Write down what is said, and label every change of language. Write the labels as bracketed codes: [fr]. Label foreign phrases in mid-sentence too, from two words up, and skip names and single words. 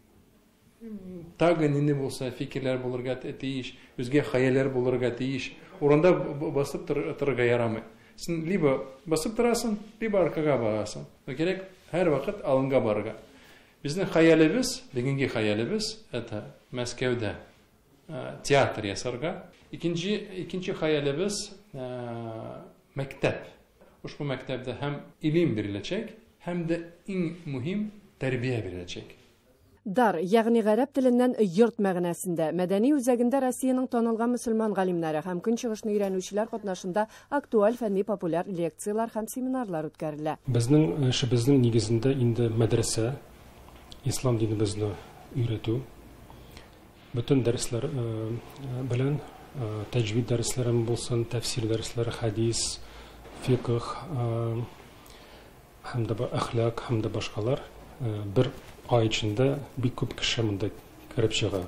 [tt] Тагы нинди булса фикерләр булырга тиеш, үзгә хәялләр булырга тиеш. Урында басып торырга ярамый. Син либо басып торасың, либо аркага барасың. Кирәк һәр вакыт алынга барырга. Безнең хәялебез, бүгенге хәялебез это Мәскәүдә театр ясарга. [tr] İkinci hayalimiz mektep. Bu mektepte hem ilim verilecek hem de en mühim terbiye verilecek. [tt] Дар, ягъни гарәп теленнән йорт мәгънәсендә, мәдәни үзәгендә Россиянең танылган мөселман галимнәре һәм көнчыгышны өйрәнүчеләр катнашында актуаль фәнни популяр лекциялар һәм семинарлар үткәрелә. Безнең эшебезнең нигезендә инде мәдрәсә, ислам динебезне өйрәтү, bütün дәресләр белән тәҗвид дәресләрем булсын, тәфсир дәресләре, хадис, фикх, һәм дә әхлак, һәм дә башкалар бер ай içində бик күп кеше монда киреп чыга.